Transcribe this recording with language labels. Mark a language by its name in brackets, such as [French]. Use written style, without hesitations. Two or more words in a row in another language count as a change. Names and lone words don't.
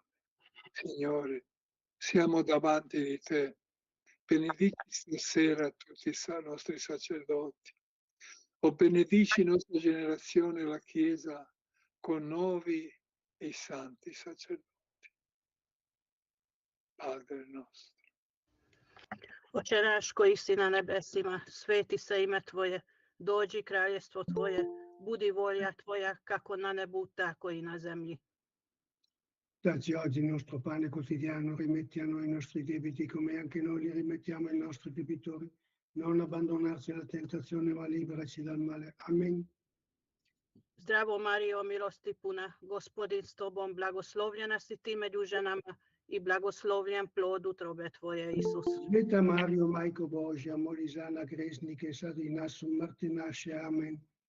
[Italian] Signore, siamo davanti di te. Benedici stasera tutti i nostri sacerdoti. O benedici nostra generazione, la Chiesa, con nuovi e santi sacerdoti. Padre nostro. [Croatian] Oče naš koji si na nebesima, sveti se ime Tvoje, dođi kraljestvo Tvoje, budi volja Tvoja kako na nebu, tako i na zemlji. [Italian] Dacci oggi il nostro pane quotidiano, rimetti a noi i nostri debiti come anche noi li rimettiamo ai nostri debitori. Non abbandonarci alla tentazione, ma liberaci dal male. Amen. [Croatian] Zdravo Marijo, milosti puna, Gospodin s Tobom, blagoslovljena si ti među ženama i blagoslovljen plod utrobe Tvoje, Isus. Sveta Mario, Majko Božja, moli za nas grešnike, sad i nas smrti naše. Amen.